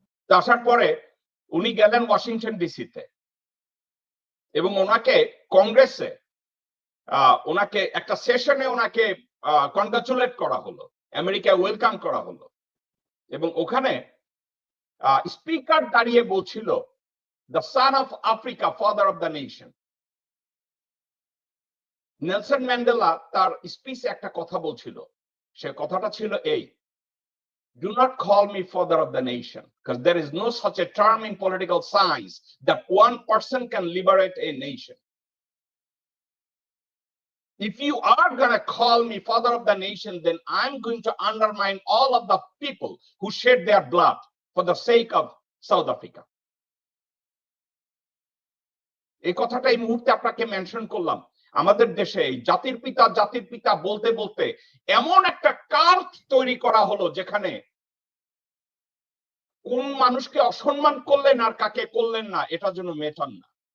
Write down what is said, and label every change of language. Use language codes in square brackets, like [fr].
[bn] তো আসার পরে উনি গেলেন ওয়াশিংটন ডিসিতে এবং ওনাকে কংগ্রেসে ওনাকে একটা সেশনে ওনাকে কনগ্রাচুলেট করা হলো, আমেরিকায় ওয়েলকাম করা হলো। এবং ওখানে স্পিকার দাঁড়িয়ে বলছিল, [en] The son of Africa, father of the nation. [bn] Nelson Mandela তার স্পিচে একটা কথা বলছিল, সে কথাটা ছিল এই: [en] do not call me father of the nation, because there is no such a term in political science that one person can liberate a nation. If you are going to call me father of the nation, then I'm going to undermine all of the people who shed their blood for the sake of South Africa. [bn] এই কথাটা এই মুহূর্তে আপনাকে mention করলাম। আমাদের দেশে জাতির পিতা বলতে বলতে এমন একটা কার্ড তৈরি করা হলো যেখানে কোন মানুষকে অসম্মান করলেন আর কাকে করলেন না এটা যেন মেটান না।